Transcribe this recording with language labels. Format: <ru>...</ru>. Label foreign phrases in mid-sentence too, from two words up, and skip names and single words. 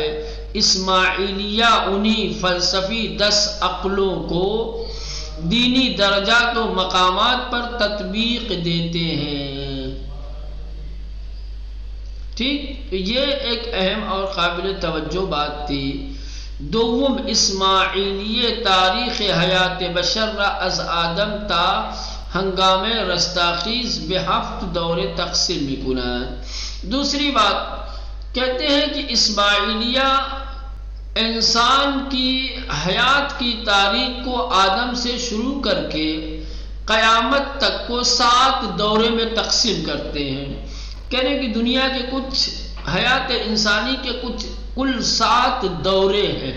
<ur>اسماعیلیہ انہی فلسفی 10 عقلوں کو دینی درجات و مقامات پر تطبیق دیتے ہیں۔ ٹھیک، یہ ایک اہم اور قابل توجہ بات تھی۔</ur> <fa>دوم، اسماعیلیہ تاریخ حیات بشر را از آدم تا ہنگام رستاخیز به 7 دور تقسیم میکنند۔</fa> <ur>دوسری بات کہتے ہیں کہ اسماعیلیہ انسان کی حیات کی تاریخ کو آدم سے شروع کر کے قیامت تک کو 7 دورے میں تقسیم کرتے ہیں۔ کہنے کہ دنیا کے کچھ حیات انسانی کے کچھ کل 7 دورے ہیں۔</ur>